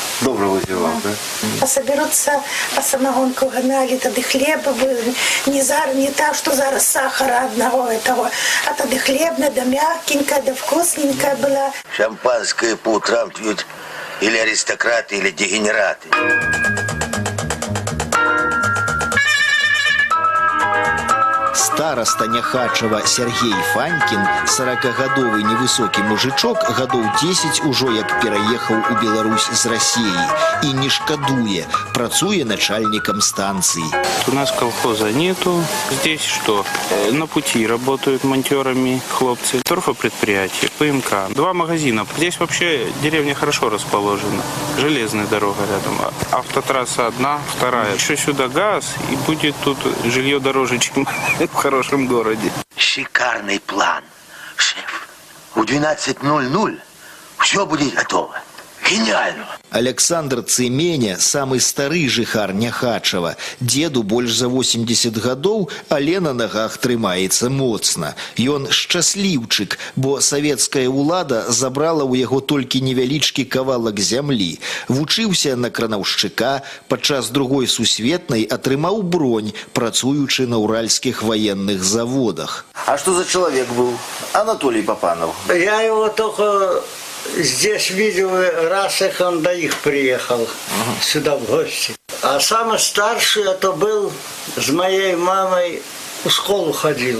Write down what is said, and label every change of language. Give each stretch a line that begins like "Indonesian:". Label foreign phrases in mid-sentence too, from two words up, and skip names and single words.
Russian: Добро выпивал, да? А соберутся, а самогонку гнали, тогда хлеба был, не так, что зараз сахара одного этого, а тогда хлебная, да мягкенькая, да вкусненькая была. Шампанское по утрам пьют или аристократы, или дегенераты.
Belarusian: Староста Няхачева Сергей Фанькін, 40-гадовы невысокі мужичок, гадоў 10 ужо як пераехаў у Беларусь з Россией і не шкадуе, працуе
Russian: начальником станции. У нас колхоза нету. Здесь что? На пути работают монтерами хлопцы. Торфопредприятие, ПМК. 2 магазина. Здесь вообще деревня хорошо расположена. Железная дорога рядом. Автотрасса одна, вторая. Еще сюда газ, и будет тут жилье дороже, чем в хорошем городе. Шикарный план, шеф. В 12:00 все будет готово. Гениально.
Belarusian: Александр Цыменя, самый стары жыхар Няхачева. Деду больш за 80 гадоў, але на ногах трымаецца моцна. Ён шчасліўчык, бо савецкая ўлада забрала ў яго толькі невялічкі кавалак зямлі. Вучыўся на кранаўшчыка, падчас Другой сусветнай атрымаў бронь, працуючы на
Russian: уральских военных заводах. А что за человек был? Анатолий Попанов. Я его только здесь видел раз, как он до их приехал сюда в гости. А самый старший это был с моей мамой в школу ходил.